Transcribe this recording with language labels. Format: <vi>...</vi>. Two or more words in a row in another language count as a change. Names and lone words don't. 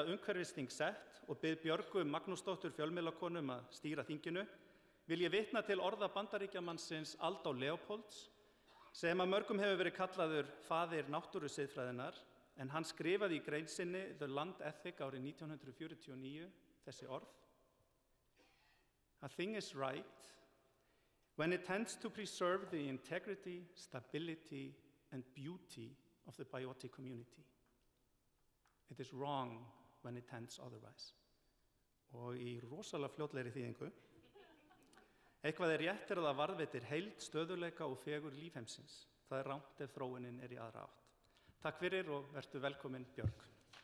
<is>umhverfisþing sett og bið Björgu Magnúsdóttur fjölmiðlakonu að stýra þinginu, vil ég vitna til orða Bandaríkjamannsins Aldo Leopolds, sem að mörgum hefur verið kallaður faðir náttúrusiðfræðinnar, en hann skrifaði í grein sinni The Land Ethic árið 1949 þessi orð:</is> <en>A thing is right when it tends to preserve the integrity, stability and beauty of the biotic community. It is wrong when it tends otherwise.</en> <is>Og í rosalega fljótlegri þýðingu: eitthvað er rétt það varðveitir heild, stöðugleika og fegur lífheimsins. Það er rangt ef þróunin er í aðra átt. Takk fyrir og vertu velkomin, Björg.</is>